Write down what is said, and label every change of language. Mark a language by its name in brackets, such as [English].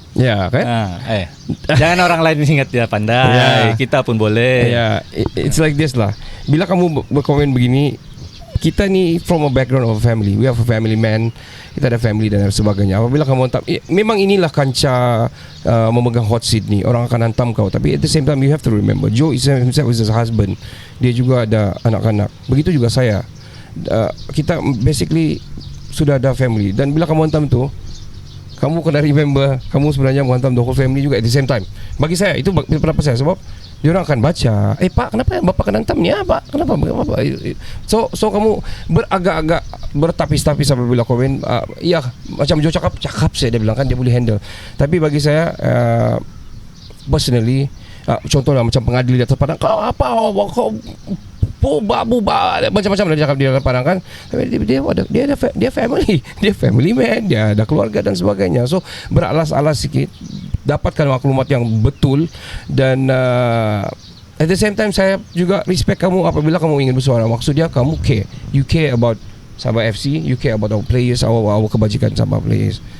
[Malay] Kan? Jangan orang lain ingat dia pandai. Kita pun boleh. [English] It's like this lah. [Malay] Bila kamu berkomen begini, kita ni [English] from a background of a family. We have a family man. [Malay] Kita ada family dan sebagainya. Apabila kamu hantam, memang inilah kancah memegang hot seat ni. Orang akan hantam kau. [English] Tapi at the same time you have to remember, Joe himself is a husband. [Malay] Dia juga ada anak-anak. Begitu juga saya. Kita basically sudah ada family. Dan bila kamu hantam tu, kamu kena remember, kamu sebenarnya menghantam [English] the whole family [Malay] juga [English] at the same time. [Malay] Bagi saya, itu pendapat saya. Sebab dia orang akan baca, Pak, kenapa Bapak kena hantam ni? Pak, kenapa? So kamu beragak-agak bertapis-tapis apabila komen. Macam Joe cakap saya, dia bilang kan dia boleh handle. Tapi bagi saya, personally, contohnya macam pengadil di atas padang, kau macam-macam dia cakap di dalam padang kan. Dia family man, dia ada keluarga dan sebagainya. So beralas-alas sikit, dapatkan maklumat yang betul. Dan [English] at the same time [Malay] saya juga respect kamu apabila kamu ingin bersuara. Maksudnya kamu care, [English] you care about Sabah FC, you care about our players, our [Malay] kebajikan [English] Sabah players.